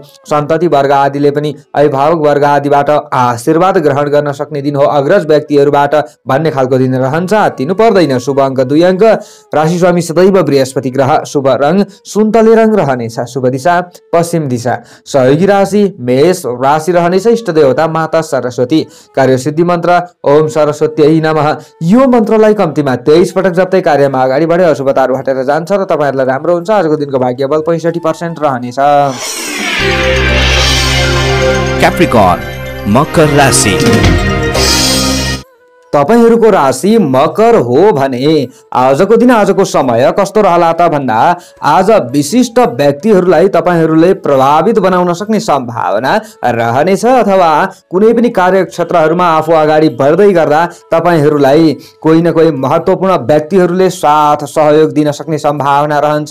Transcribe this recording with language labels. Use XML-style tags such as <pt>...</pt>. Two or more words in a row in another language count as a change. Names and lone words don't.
<ne>सन्तति वर्ग आदिले पनि अभिभावक वर्ग आदिबाट आशीर्वाद ग्रहण गर्न सक्ने दिन हो। अग्रज व्यक्तिहरुबाट भन्ने खालको दिन रहन्छ। तिनु पर्दैन। शुभ अङ्क 2 अङ्क। राशि स्वामी सदैव बृहस्पति ग्रह। शुभ रङ सुन्तले रङ रहनेछ। शुभ दिशा पश्चिम दिशा। सहयोगी राशि मेष राशि रहनेछ। इष्ट देवता माता सरस्वती। कार्य सिद्धि मन्त्र</ne> <sa>ओम सरस्वत्यै नमः।</sa> <ne>यो मन्त्रलाई कम्तीमा 23 पटक जप्दै कार्यमा अगाडि बढे अशुभताहरू हटेर जान्छ र तपाईहरुलाई राम्रो हुन्छ। आजको दिनको भाग्यबल 65% रहनेछ। क्याप्रिकर्न मकर राशि। तपाईहरूको राशि मकर हो भने आजको दिन आजको समय कस्तो रहला त भन्दा आज विशिष्ट व्यक्तिहरूलाई तपाईहरूले प्रभावित बनाउन सक्ने सम्भावना रहनेछ अथवा कुनै पनि कार्यक्षेत्रहरूमा आफू अगाडि बढ्दै गर्दा तपाईहरूलाई कोही न कोही महत्त्वपूर्ण व्यक्तिहरूले साथ सहयोग दिन सक्ने सम्भावना रहन्छ।</ne>